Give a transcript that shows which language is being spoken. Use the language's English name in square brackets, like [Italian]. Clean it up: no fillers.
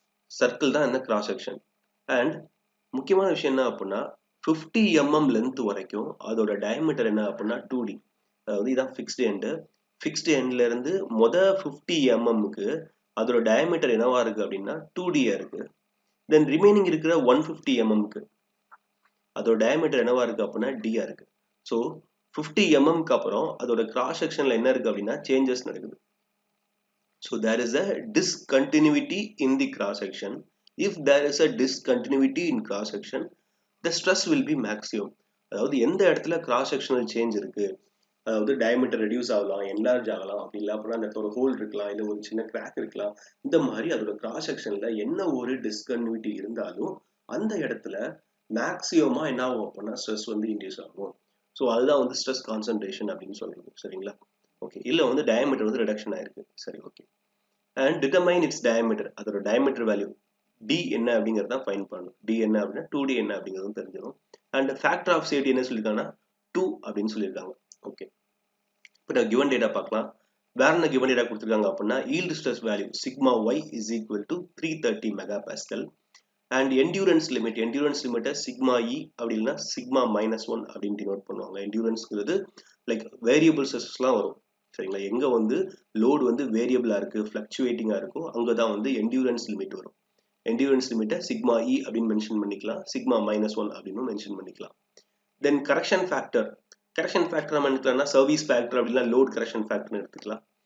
[Tamil] Circle தான் என்ன cross section. And முக்கியமான விஷயம் என்ன அப்படின்னா 50 mm லென்த் வரைக்கும் அதோட டயமீட்டர் என்ன அப்படின்னா 2D, அதாவது இதான் ஃபிக்ஸ்டு எண்ட்ல இருந்து 50 mmக்கு அதோட டயமீட்டர் என்னவா இருக்கு அப்படின்னா 2D இருக்கு. தென் ரிமைனிங் இருக்கிற 150 mmக்கு அதோட டயமீட்டர் என்னவா இருக்கு அப்படின்னா D இருக்கு. ஸோ 50 mmக்கு அப்புறம் அதோட கிராஸ் செக்ஷன்ல என்ன இருக்கு அப்படின்னா சேஞ்சஸ் நடக்குது. [English] So there is a discontinuity in the cross section. If there is a discontinuity in cross section, the stress will be maximum. [Tamil] அதாவது எந்த இடத்துல கிராஸ் செக்ஷனல் சேஞ்ச் இருக்கு, அதாவது டயமீட்டர் ரெடியூஸ் ஆகலாம், என்லார்ஜ் ஆகலாம், அப்படி இல்லை அப்படின்னா அந்த ஒரு ஹோல் இருக்கலாம், இல்லை ஒரு சின்ன கிராக் இருக்கலாம். இந்த மாதிரி அதோட கிராஸ் செக்ஷன்ல என்ன ஒரு டிஸ்கன்டினியூட்டி இருந்தாலும் அந்த இடத்துல மேக்ஸிமமா என்ன ஆகும் அப்படின்னா ஸ்ட்ரெஸ் வந்து இன்டியூஸ் ஆகும். ஸோ அதுதான் வந்து ஸ்ட்ரெஸ் கான்சன்ட்ரேஷன் அப்படின்னு சொல்றது. சரிங்களா? ஓகே. இல்லை வந்து டயமீட்டர் வந்து ரிடக்ஷன் ஆயிருக்கு. சரி, okay. [English] and determine its diameter. [Tamil] அதோட diameter value d என்ன அப்படிங்கறத ஃபைண்ட் பண்ணணும். d என்ன அப்படினா 2d என்ன அப்படிங்கறது தெரிஞ்சிரும். and factor of safety என்ன சொல்லிருக்காங்கன்னா 2 அப்படினு சொல்லிருக்காங்க. ஓகே, இப்போ நான் given data பார்க்கலாம். வேற என்ன given data கொடுத்திருக்காங்க அப்படினா yield stress value [English] sigma y is equal to 330 megapascal and endurance limit sigma e [Tamil] அப்படி இல்லனா sigma -1 அப்படினு டினோட் பண்ணுவாங்க. enduranceங்கிறது லைக் வேரியபிள் ஸ்ட்ரெஸ்லாம் வரும். சரிங்களா, எங்க வந்து லோட் வந்து வேரியபிளா இருக்கு, ஃப்ளக்சுவேட்டிங்கா இருக்கும், அங்கதான் வந்து என்டியூரன்ஸ் லிமிட் வரும். என்டியூரன்ஸ் லிமிட்டை சிக்மா இ அப்படின்னு மென்ஷன் பண்ணிக்கலாம், சிக்மா -1 அப்படின்னு மென்ஷன் பண்ணிக்கலாம். தென் கரெக்ஷன் ஃபேக்டர் நம்ம எடுத்துக்கலாம்னா சர்வீஸ் ஃபேக்டர் அப்படின்னா லோட் கரெக்ஷன் ஃபேக்டர்னு எடுத்துக்கலாம்.